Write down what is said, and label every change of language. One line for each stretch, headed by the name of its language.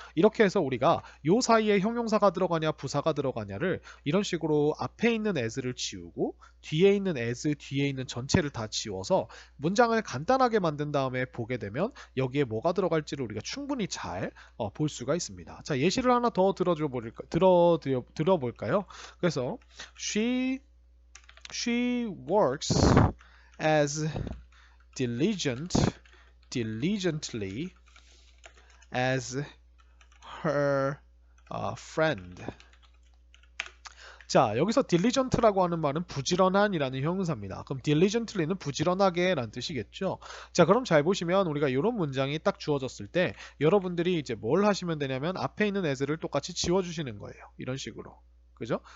Korean: 이렇게 해서 우리가 요 사이에 형용사가 들어가냐 부사가 들어가냐를 이런 식으로 앞에 있는 as를 지우고 뒤에 있는 as 뒤에 있는 전체를 다 지워서 문장을 간단하게 만든 다음에 보게 되면 여기에 뭐가 들어갈지를 우리가 충분히 잘 볼 수가 있습니다. 자, 예시를 하나 더 들어볼까요?
English: 그래서 she works as diligently as her friend.
Korean: 자, 여기서 diligent라고 하는 말은 부지런한이라는 형용사입니다. 그럼 diligently는 부지런하게 라는 뜻이겠죠. 자, 그럼 잘 보시면 우리가 이런 문장이 딱 주어졌을 때 여러분들이 이제 뭘 하시면 되냐면 앞에 있는 as를 똑같이 지워주시는 거예요. 이런 식으로. 그죠?